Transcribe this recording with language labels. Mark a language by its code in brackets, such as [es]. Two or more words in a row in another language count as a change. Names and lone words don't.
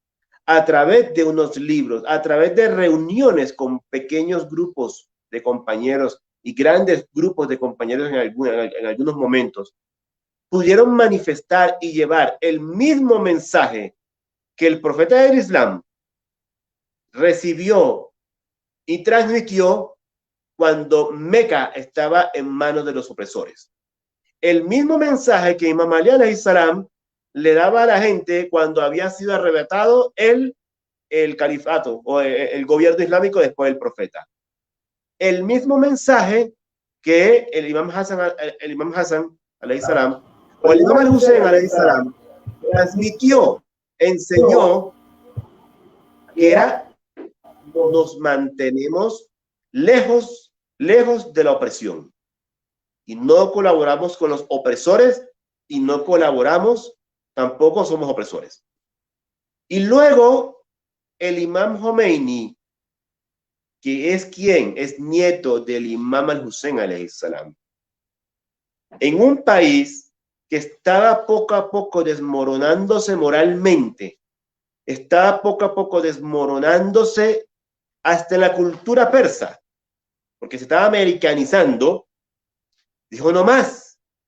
[es] a través de unos libros, a través de reuniones con pequeños grupos de compañeros y grandes grupos de compañeros en algunos momentos, pudieron manifestar y llevar el mismo mensaje que el profeta del Islam recibió y transmitió cuando Meca estaba en manos de los opresores. El mismo mensaje que Imam Ali [ar] عليه السلام [es] le daba a la gente cuando había sido arrebatado el califato o el gobierno islámico después del profeta. El mismo mensaje que el Imam Hassan [ar] عليه السلام [es] o el Imam al-Hussein [ar] عليه السلام [es] transmitió, enseñó, que era: nos mantenemos lejos de la opresión y no colaboramos con los opresores y no colaboramos, tampoco somos opresores. Y luego el Imam Khomeini, que es quien es nieto del Imam al-Hussein [ar] عليه السلام, [es] en un país que estaba poco a poco desmoronándose moralmente, estaba poco a poco desmoronándose hasta en la cultura persa, porque se estaba americanizando, dijo no más.